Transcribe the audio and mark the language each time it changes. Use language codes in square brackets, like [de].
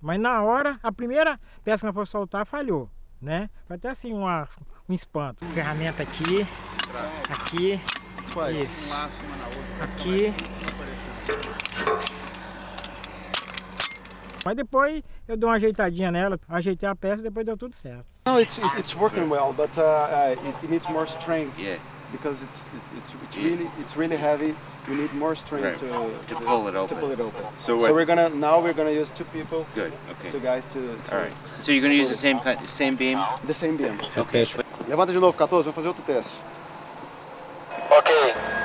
[pt] Mas na hora, a primeira peça que ela foi soltar falhou, né? Foi até assim um espanto. Ferramenta aqui, aqui, isso, aqui. Mas depois eu dei uma ajeitadinha nela, ajeitei a peça e depois deu tudo certo. [en] No, it's working well, but it needs more strength. Yeah. Because it's really heavy. You need more strength To pull it open. So we're gonna use 2 people, Good. Okay. 2 guys to All right. So you're going to use the same beam? the same beam. Okay. [pt] Levanta de novo, 14, vamos fazer outro teste. Ok.